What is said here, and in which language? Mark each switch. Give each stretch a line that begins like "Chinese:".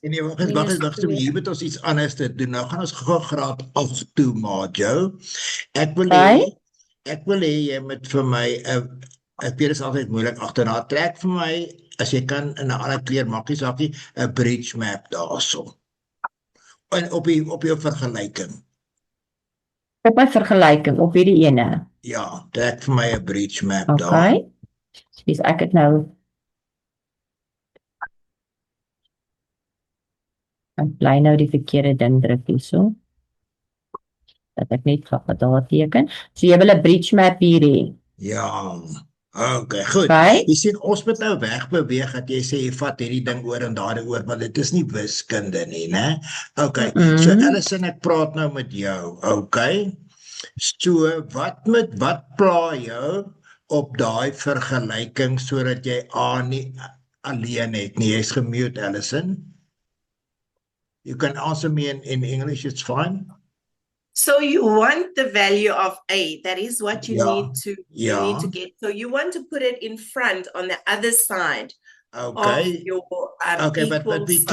Afrikaans: En nee, wag, so hier moet ons iets anders te doen. Nou gaan ons gou graad 8 toe, Majo. Ek wil hê jy moet vir my ek weet dit is altyd moeilik agterna trek vir my as jy kan in 'n ander kleur makkie sakkie 'n bridge map daarso. En op jou vergelyking. Op my vergelyking op hierdie ene. Ja, trek vir my 'n bridge map daar. Okay. Dis ek het nou ek bly nou die verkeerde ding druk hierso. Dat ek net daar teken. So jy wil 'n bridge map hier hê. Ja. Okay, goed. Okay. Jy sien ons moet nou wegbeweeg dat jy sê jy vat hierdie ding oor en daardie oor, want dit is nie wiskunde nie, né? Okay. So Alison, ek praat nou met jou. Okay. So wat pla jou op daai vergelyking sodat jy A nie alleen het nie. Jy's gemute, Alison.
English: You can answer me in English, it's fine. So you want the value of A. That is what you Yeah. need to get. So you want to put it in front on the other side Okay. of your Okay, but equal we sign.